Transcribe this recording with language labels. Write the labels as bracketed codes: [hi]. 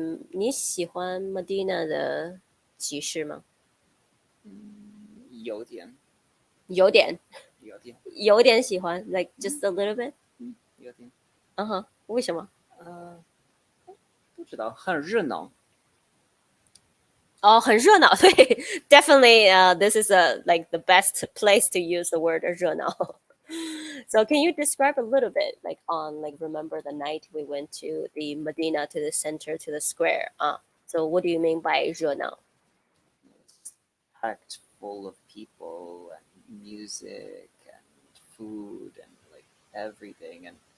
[zh] 你喜欢 Medina 的集市吗？有点有点，有点有点喜欢， [en] like just a little bit。 [zh] 有点为什么？不知道，很热闹。很热闹，对，definitely. [en] This is like the best place to use the word 热闹。 So can you describe a little bit, like remember the night we went to the Medina, to the center, to the square? So what do you mean by 热闹？ It's packed full of people and music and food and like everything.